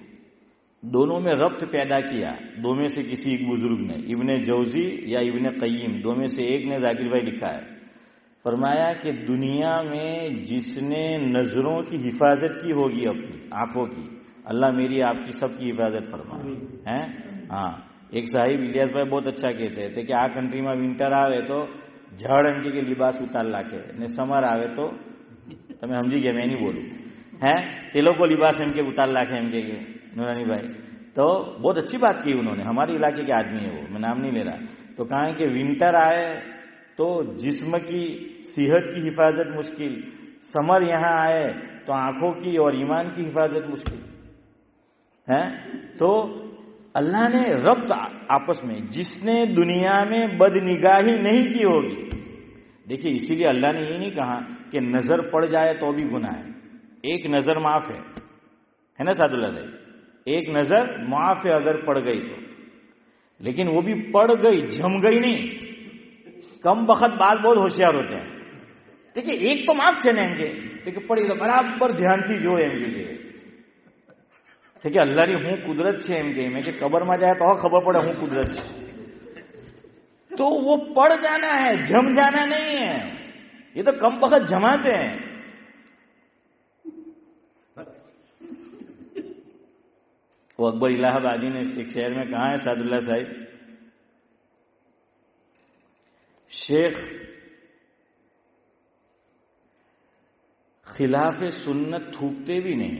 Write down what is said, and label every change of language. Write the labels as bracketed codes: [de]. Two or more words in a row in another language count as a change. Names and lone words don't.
[ur] دونوں میں ربط پیدا کیا، دو میں سے کسی ایک بزرگ نے، ابن جوزی یا ابن قیم، دو میں سے ایک نے ذاکر بھائی لکھا ہے. فرمایا کہ دنیا میں جس نے نظروں کی حفاظت کی ہوگی اپنی آنکھوں کی، اللہ میری آپ کی سب کی حفاظت فرمائے ہیں. ہاں ایک صاحب الیاس بھائی بہت اچھا کہتے تھے کہ [gu] આ કન્ટ્રીમાં વિન્ટર આવે તો ઝાડ એમકે કે લિબાસ ઉતાર લાખે ને સમર આવે તો તમે સમજી ગયા, [ur] میں نہیں بولوں ہیں, [gu] તે લોકો लिबास એમકે ઉતાર લાખે એમકે કે नूरानी भाई. [ur] تو بہت اچھی بات کی انہوں نے، ہمارے علاقے کے آدمی ہے وہ، میں نام نہیں لے رہا. تو کہا کہ ونٹر آئے تو جسم کی صحت کی حفاظت مشکل، سمر یہاں آئے تو آنکھوں کی اور ایمان کی حفاظت مشکل ہے. تو اللہ نے ربط آپس میں، جس نے دنیا میں بدنگاہی نہیں کی ہوگی, دیکھیے اسی لیے اللہ نے یہ نہیں کہا کہ نظر پڑ جائے تو بھی گناہ ہے. ایک نظر معاف ہے نا سعد اللہ بھائی, ایک نظر معاف ہے اگر پڑ گئی تو, لیکن وہ بھی پڑ گئی جم گئی نہیں. کم بخت بعض بہت ہوشیار ہوتے ہیں. دیکھیے ایک تو معاف چلیں گے لیکن پڑی تو برابر دھیان تھی جو [gu] એમ કે ઠીક છે અલ્લાહની હું કુદરત છે એમ કે મેં કે કબરમાં જાય તો ખબર પડે હું કુદરત છે. [ur] تو وہ پڑ جانا ہے, جم جانا نہیں ہے. یہ تو کم بخت جماتے ہیں. وہ اکبر الہ آبادی نے ایک شعر میں کہا ہے سعد اللہ صاحب, شیخ خلاف سنت تھوکتے بھی نہیں.